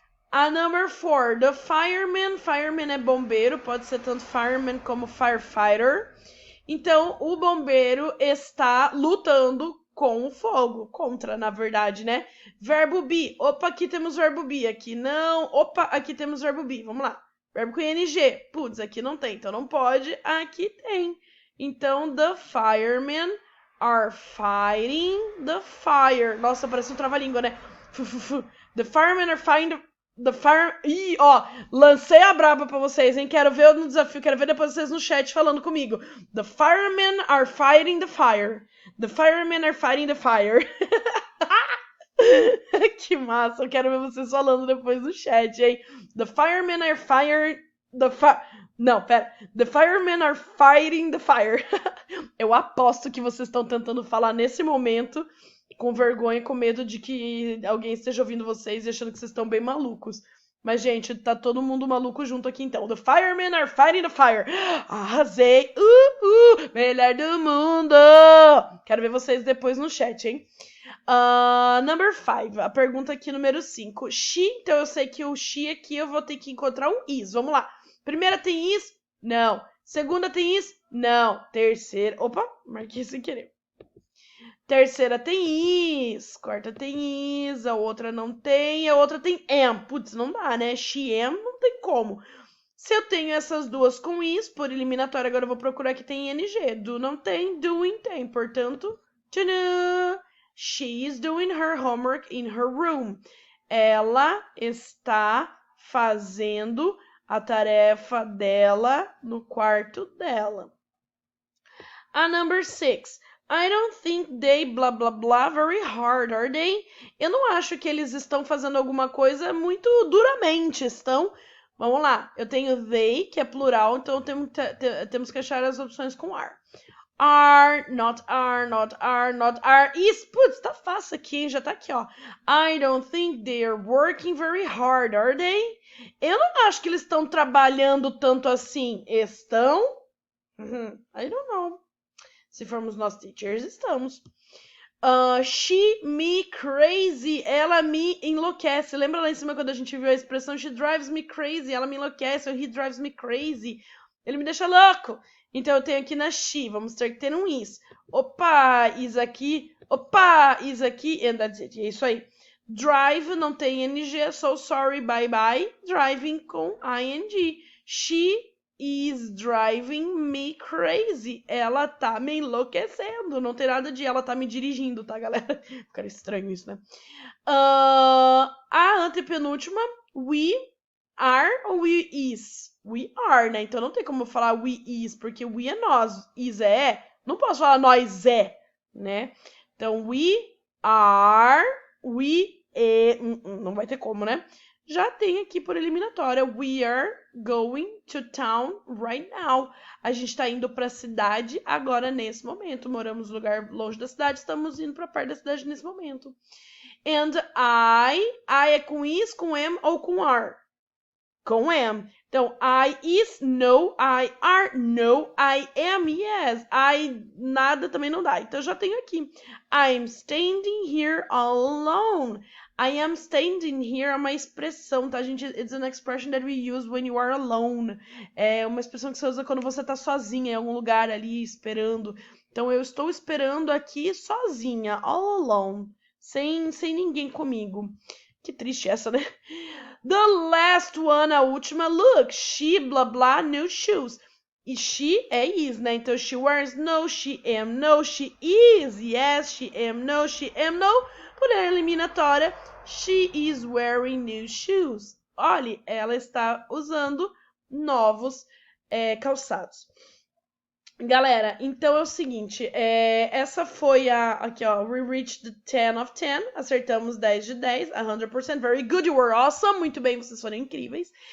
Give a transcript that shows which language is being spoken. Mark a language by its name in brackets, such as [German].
[English] A number 4, the fireman. [Portuguese] Fireman é bombeiro, pode ser tanto fireman como firefighter. Então, o bombeiro está lutando com o fogo. Contra, na verdade, né? Verbo be. Opa, aqui temos verbo be. Aqui não. Opa, aqui temos verbo be. Vamos lá. Verbo com ing. Putz, aqui não tem, então não pode. Aqui tem. [English] Então, the firemen are fighting the fire. [Portuguese] Nossa, parece um trava-língua, né? [English] The firemen are fighting the fire. [Portuguese] Ih, ó, lancei a braba pra vocês, hein? Quero ver no desafio, quero ver depois vocês no chat falando comigo. [English] The firemen are fighting the fire. The firemen are fighting the fire. [Portuguese] Que massa, eu quero ver vocês falando depois no chat, hein? [English] The firemen are firing the fire. [Portuguese] Não, pera. [English] The firemen are fighting the fire. [Portuguese] Eu aposto que vocês estão tentando falar nesse momento com vergonha, com medo de que alguém esteja ouvindo vocês e achando que vocês estão bem malucos. Mas, gente, tá todo mundo maluco junto aqui, então. [English] The firemen are fighting the fire. [Portuguese] Arrasei. Melhor do mundo. Quero ver vocês depois no chat, hein? [English] Number 5. [Portuguese] A pergunta aqui, número 5. She, então eu sei que o she aqui eu vou ter que encontrar um is. Vamos lá. Primeira tem is? Não. Segunda tem is? Não. Terceira... Opa, marquei sem querer. Terceira tem is, quarta tem is, a outra não tem, a outra tem am. Putz, não dá, né? She am, não tem como. Se eu tenho essas duas com is, por eliminatória, agora eu vou procurar que tem ing. Do não tem, doing tem. Portanto, tchanã, [English] she is doing her homework in her room. [Portuguese] Ela está fazendo a tarefa dela no quarto dela. [English] A number 6. I don't think they blah blah blah very hard, are they? [Portuguese] Eu não acho que eles estão fazendo alguma coisa muito duramente, estão? Vamos lá, eu tenho they, que é plural, então temos que achar as opções com are. Are, not are, not are, not are. Is, putz, tá fácil aqui, hein? Já tá aqui, ó. [English] I don't think they're working very hard, are they? [Portuguese] Eu não acho que eles estão trabalhando tanto assim. Estão? [English] I don't know. [Portuguese] Se formos nós teachers, estamos. [English] She me crazy. [Portuguese] Ela me enlouquece. Lembra lá em cima quando a gente viu a expressão [English] she drives me crazy? [Portuguese] Ela me enlouquece. Ou [English] he drives me crazy. [Portuguese] Ele me deixa louco. Então eu tenho aqui na she. Vamos ter que ter um is. Opa, is aqui. Opa, is aqui. [English] And that's it. [Portuguese] É isso aí. Drive não tem ing. [English] So sorry, bye bye. Driving [Portuguese] com ing. [English] She is driving me crazy. [Portuguese] Ela tá me enlouquecendo. Não tem nada de ela tá me dirigindo, tá, galera? Fica estranho isso, né? A antepenúltima, we are ou we is? We are, né? Então não tem como eu falar we is, porque we é nós, is é. Não posso falar nós é, né? Então, we are, we é. Não vai ter como, né? Já tem aqui por eliminatória. [English] We are going to town right now. [Portuguese] A gente está indo para a cidade agora nesse momento. Moramos num lugar longe da cidade, estamos indo para perto da cidade nesse momento. And I é com is, com am ou com are? Com am. Então, I is, no, I are, no, I am, yes. I, nada também não dá. Então, já tenho aqui. [English] I'm standing here alone. I am standing here [Portuguese] é uma expressão, tá, gente? [English] It's an expression that we use when you are alone. [Portuguese] É uma expressão que você usa quando você tá sozinha em algum lugar ali, esperando. Então, eu estou esperando aqui sozinha, [English] all alone. [Portuguese] Sem ninguém comigo. Que triste essa, né? [English] The last one, [Portuguese] a última. [English] Look, she, blah, blah, new shoes. [Portuguese] E she é is, né? Então, she wears no, she am no, she is, yes, she am no, she am no. Por eliminatória, [English] she is wearing new shoes. [Portuguese] Olha, ela está usando novos calçados. Galera, então é o seguinte, essa foi aqui ó, [English] we reached the 10 of 10, [Portuguese] acertamos 10 de 10, 100%, [English] very good, you were awesome, [Portuguese] muito bem, vocês foram incríveis.